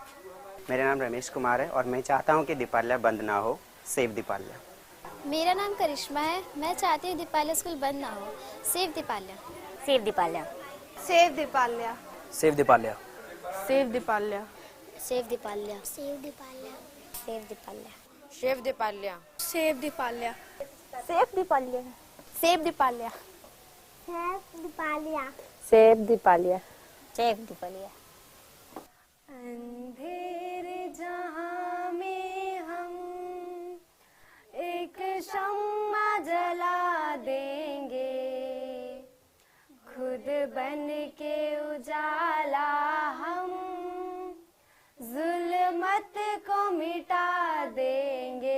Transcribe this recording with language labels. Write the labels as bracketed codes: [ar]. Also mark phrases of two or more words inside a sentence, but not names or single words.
[hi] मेरा नाम रमेश कुमार है और मैं चाहता हूँ कि दीपाल्या बंद ना हो, सेव दीपाल्या। मेरा नाम करिश्मा है, मैं चाहती हूँ दीपाल्या स्कूल बंद ना हो, सेव दीपाल्या। सेव दीपाल्या। सेव दीपाल्या। सेव दीपाल्या। सेव दीपाल्या। सेव दीपाल्या, सेव दीपाल्या, सेव दीपाल्या, शेफ दीपाल्या, सेव दीपाल्या, सेफ दीपाल्या, सेव दीपाल्या, सेफ दीपाल्या, सेफ दीपाल्या, सेफ दीपालिया। अंधेरे जहां में हम एक शम्मा जला देंगे, खुद बन के उजाला हम जुल्मत को मिटा देंगे।